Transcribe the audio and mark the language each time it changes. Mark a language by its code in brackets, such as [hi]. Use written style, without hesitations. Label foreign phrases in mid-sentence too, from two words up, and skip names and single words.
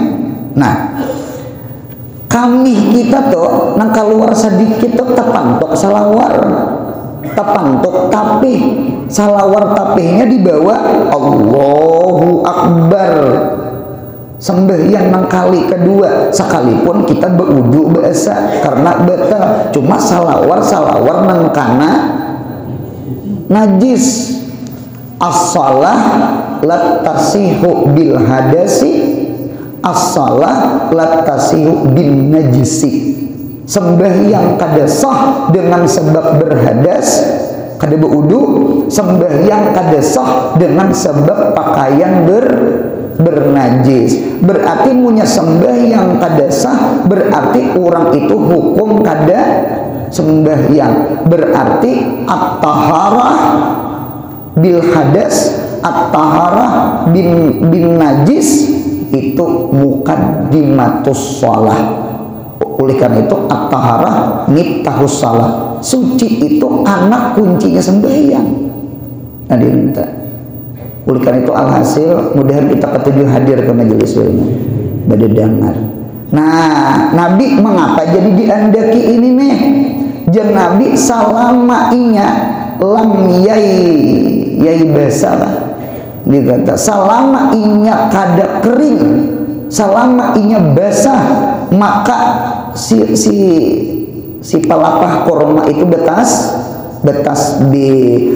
[bjn] Nah, kami kita tuh nang keluar sedikit tuh tapantok salawar, tapantok tapih, salawar tapihnya dibawa Allahu Akbar. Sembahyang nang kali kedua sekalipun kita berudu biasa karena batal, cuma salawar nang kana najis. [ar] الصلاة لا تصح بالحدث، الصلاة لا تصح بالنجس. [bjn] Sembahyang kada sah dengan sebab berhadas, kada berudu. Sembahyang kada sah dengan sebab pakaian bernajis. Berarti punya sembahyang kada sah, berarti orang itu hukum kada sembahyang. Berarti [ar] الطهارة بالحدث، الطهارة بالنجس [bjn] itu [ar] مقدمة الصلاة. [bjn] Oleh karena itu [ar] الطهارة مفتاح الصلاة. [bjn] Suci itu anak kuncinya sembahyang. Hadirin, oleh karena itu alhasil mudahan kita ketujuh hadir ke majelis ilmu pada dengar. Nah, Nabi mengapa jadi diandaki ini nih? Jan Nabi salama inya lam yai basalah, dikata selama inya kada kering, selama inya basah, maka si pelapah korma itu betasbih.